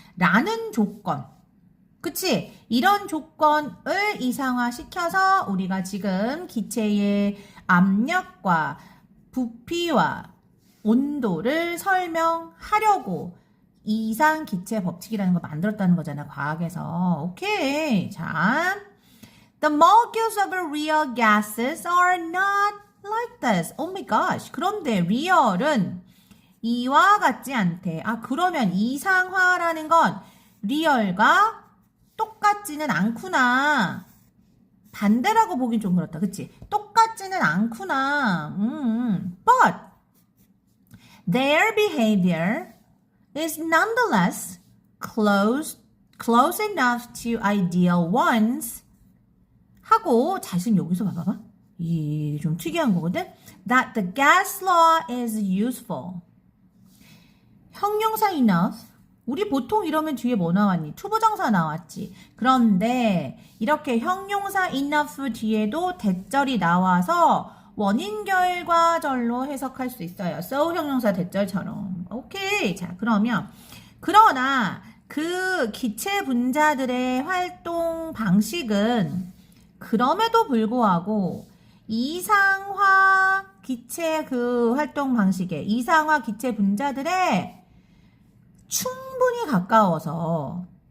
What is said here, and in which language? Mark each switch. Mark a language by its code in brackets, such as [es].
[ko] 라는 조건. 그치? 이런 조건을 이상화시켜서 우리가 지금 기체의 압력과 부피와 온도를 설명하려고 이상 기체 법칙이라는 걸 만들었다는 거잖아, 과학에서. 오케이. 자. [en] The molecules of real gases are not like this. Oh my gosh. [ko] 그런데 real은 이와 같지 않대. 그러면 이상화라는 건 real과 똑같지는 않구나. 반대라고 보긴 좀 그렇다. 그치? 똑같지는 않구나. [en] But their behavior is nonetheless close enough to ideal ones. [ko] 하고 자신 여기서 봐봐. 이게 좀 특이한 거거든. [en] That the gas law is useful. [ko] 형용사 enough. 우리 보통 이러면 뒤에 뭐 나왔니? 투부정사 나왔지. 그런데 이렇게 형용사 enough 뒤에도 대절이 나와서 원인 결과절로 해석할 수 있어요. so 형용사 대절처럼. 오케이. 자, 그러나 그 기체 분자들의 활동 방식은 그럼에도 불구하고 이상화 기체 활동 방식에 이상화 기체 분자들의 충분히 가까워서